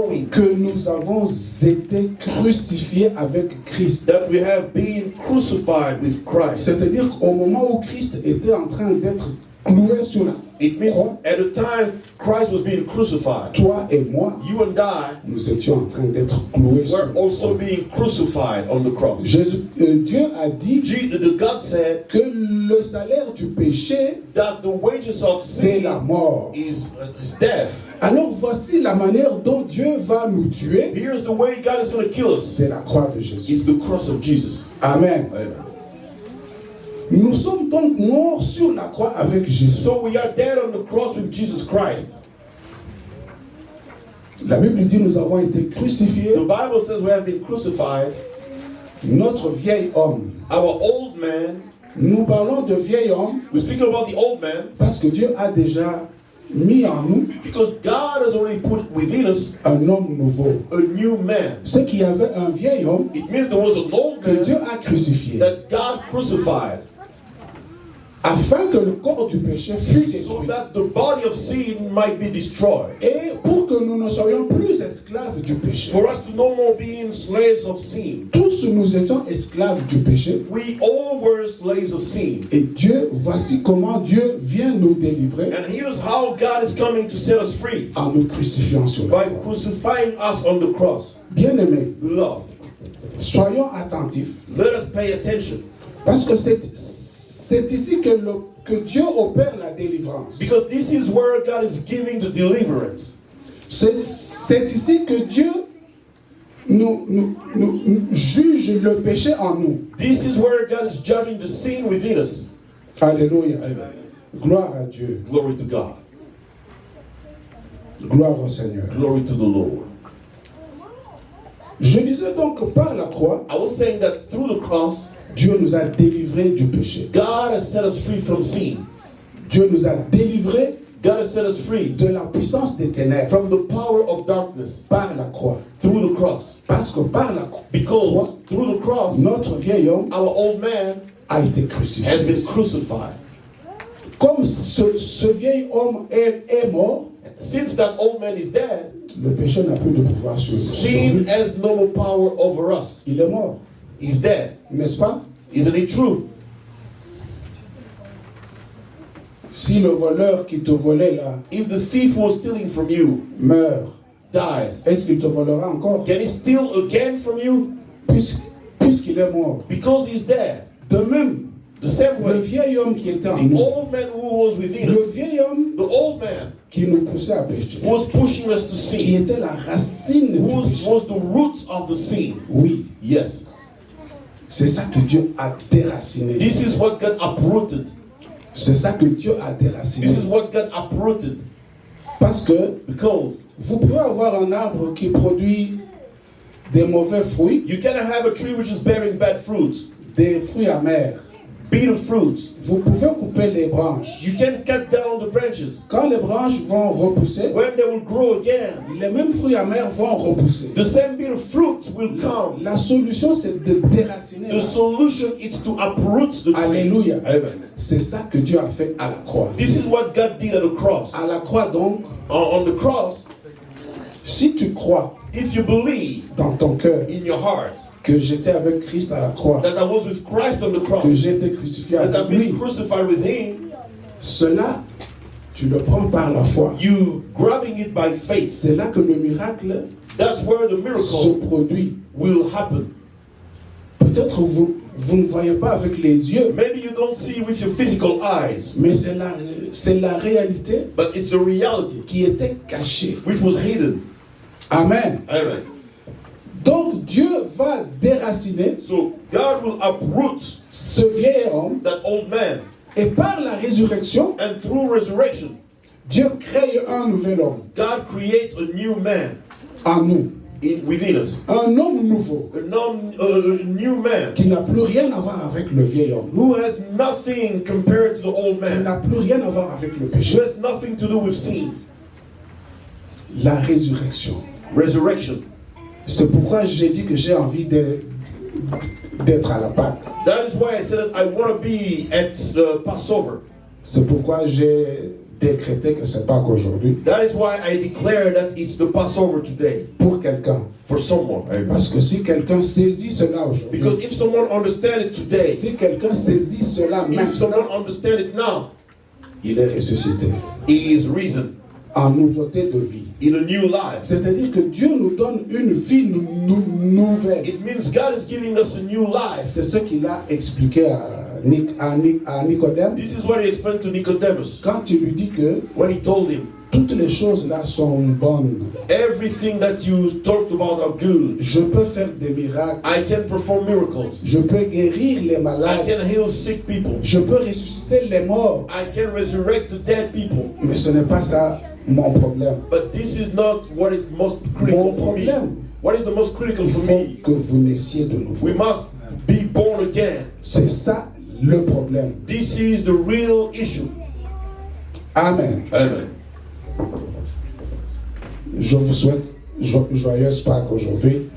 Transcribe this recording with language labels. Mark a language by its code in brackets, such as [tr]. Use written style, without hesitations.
[fr] que nous avons été crucifiés avec Christ. [en] that we have been crucified with Christ. [fr] C'est-à-dire qu'au moment où Christ était en train d'être cloué sur la [en] It means [fr] croix, [en] at the time Christ was being crucified, [fr] toi et moi, [en] you and I [fr] nous étions en train d'être cloués sur [en] were [fr] la [en] also [fr] croix. [en] being crucified on the cross. [fr] Dieu a dit [en] God said [fr] que le salaire du péché, [en] that the wages of [fr] c'est [en] sin [fr] la mort. [en] is death. [fr] Alors voici la manière dont Dieu va nous tuer. [en] Here's the way God is going to kill us. [fr] C'est la croix de Jésus. [en] It's the cross of Jesus. [fr] Amen. [en] Amen. [fr] Nous sommes donc morts sur la croix avec Jésus. [en] So we are dead on the cross with Jesus Christ. [fr] La Bible dit nous avons été crucifiés. [en] The Bible says we have been crucified. [fr] Notre vieil homme. [en] Our old man. [fr] Nous parlons de vieil homme [en] We're speaking about the old man [fr] parce que Dieu a déjà mis en nous [en] because God has already put within us [fr] un homme nouveau. [en] a new man. [fr] Ce qu'il y avait un vieil homme [en] It means there was an old [fr] que [en] man [fr] Dieu a crucifié [en] that God crucified [fr] afin que le corps du péché fût [en] so [fr] détruit. [en] that the body of sin might be destroyed. [fr] Et pour que nous ne soyons plus esclaves du péché. [en] For us to no more be slaves of sin. [fr] Tous nous étions esclaves du péché. [en] We all were slaves of sin. [fr] Et Dieu, voici comment Dieu vient nous délivrer [en] And here's how God is coming to set us free. [fr] en nous crucifiant sur la [en] By [fr] croix. [en] crucifying us on the cross. [fr] Bien-aimés, [en] Beloved, [fr] soyons attentifs. [en] let us pay attention. [fr] Parce que c'est ici que Dieu opère la délivrance. [en] Because this is where God is giving the deliverance. [fr] C'est ici que Dieu nous juge le péché en nous. [en] This is where God is judging the sin within us. [fr] Alléluia. [en] Amen. [fr] Gloire à Dieu. [en] Glory to God. [fr] Gloire au Seigneur. [en] Glory to the Lord. [fr] Je disais donc que par la croix, [en] I was saying that through the cross, [fr] Dieu nous a délivrés du péché. [en] God has set us free from sin. [fr] Dieu nous a délivrés [en] God has set us free [fr] de la puissance des ténèbres [en] from the power of darkness [fr] par la croix. [en] through the cross. [fr] Parce que par la croix, [en] Because through the cross, [fr] notre vieil homme [en] our old man [fr] a été [en] has [fr] crucifié. [en] been crucified. [fr] Comme ce vieil homme est mort, [en] Since that old man is dead, [fr] le péché n'a plus de pouvoir sur [en] sin [fr] lui. [en] has no more power over us. [fr] Il est mort, [en] He's dead. [fr] n'est-ce pas? [en] Isn't it true? [fr] Si le voleur qui te volait là [en] If the thief who was stealing from you [fr] meurt, [en] dies, [fr] est-ce qu'il te volera encore? [en] can he steal again from you? [fr] Puisqu'il est mort. [en] Because he's dead. [fr] De même, [en] The same [fr] le [en] way, [fr] vieil homme qui était en [en] the [fr] nous, [en] old man who was within [fr] le [en] us, [fr] vieil homme [en] the old man [fr] qui nous poussait à pécher, [en] who was pushing us to [fr] qui [en] sin, [fr] était la racine [en] who [fr] du péché. [en] was the roots of the sin. [fr] Oui, [en] Yes. [fr] c'est ça que Dieu a déraciné. [en] This is what got uprooted. [fr] C'est ça que Dieu a déraciné. [en] This is what got uprooted. [fr] Parce que [en] Because [fr] vous pouvez avoir un arbre qui produit des mauvais fruits, [en] you cannot have a tree which is bearing bad fruits, [fr] des fruits amers. [en] bitter fruits. [fr] Vous pouvez couper les branches. [en] You can cut down the branches. [fr] Quand les branches vont repousser, [en] When they will grow again, [fr] les mêmes fruits amers vont repousser. [en] the same bitter fruits will come. [fr] La solution, c'est de déraciner. [en] The solution is to uproot the tree. [fr] Alléluia. [en] Amen. [fr] C'est ça que Dieu a fait à la croix. [en] This is what God did at the cross. [fr] À la croix donc, [en] On the cross, [fr] si tu crois [en] if you believe [fr] dans ton cœur [en] in your heart [fr] que j'étais avec Christ à la croix, [en] that I was with Christ on the cross, [fr] que j'ai été crucifié [en] that I've [fr] avec lui, [en] been crucified with Him, [fr] cela, tu le prends par la foi. [en] you grabbing it by faith. [fr] C'est là que le miracle [en] That's where the [fr] se [en] miracle [fr] produit. [en] will happen. [fr] Peut-être vous ne voyez pas avec les yeux, [en] Maybe you don't see with your physical eyes, [fr] mais c'est la réalité [en] but it's the reality [fr] qui était cachée. [en] which was hidden. [fr] Amen. [en] Amen. [fr] Donc Dieu va déraciner [en] So God will uproot [fr] ce vieil homme [en] that old man, [fr] et par la résurrection, [en] and through resurrection, [fr] Dieu crée un nouvel homme [en] God creates a new man [fr] en nous. [en] within us. [fr] Un homme nouveau [en] A new man [fr] qui n'a plus rien à voir avec le vieil homme. [en] who has nothing compared to the old [fr] Il [en] man, [fr] n'a plus rien à voir avec le [en] who [fr] péché. [en] has nothing to do with sin. [fr] La résurrection. [en] Resurrection. [fr] C'est pourquoi j'ai dit que j'ai envie d'être à la Pâque. [en] That is why I said that I want to be at the Passover. [fr] C'est pourquoi j'ai décrété que c'est Pâques aujourd'hui. [en] That is why I declare that it's the Passover today [fr] Pour quelqu'un. [en] for someone. [fr] Parce que si quelqu'un saisit cela aujourd'hui, [en] Because if someone understands it today, [fr] si quelqu'un saisit cela [en] if someone [fr] maintenant, [en] understands it now, [fr] il est ressuscité. [en] He is risen [fr] En nouveauté de vie. [en] in a new life. [fr] C'est-à-dire que Dieu nous donne une vie nouvelle. [en] It means God is giving us a new life. [fr] C'est ce qu'il a expliqué à Nicodème [en] This is what he explained to Nicodemus [fr] quand il lui dit que [en] when he told him, [fr] toutes les choses là sont bonnes. [en] everything that you talked about are good. [fr] Je peux faire des miracles. [en] I can perform miracles. [fr] Je peux guérir les [en] I [fr] malades. [en] can heal sick people. [fr] Je peux ressusciter les morts. [en] I can resurrect the dead people. [fr] Mais ce n'est pas ça mon problème. [en] But this is not what is most [fr] Mon [en] critical for me. [fr] problème, [en] What is the most critical [fr] il [en] for [fr] faut [en] me? [fr] que vous naissiez de nouveau. [en] We must be born again. [fr] C'est ça le problème. [en] This is the real issue. [fr] Amen. [en] Amen. [fr] Je vous souhaite joyeuse Pâques aujourd'hui.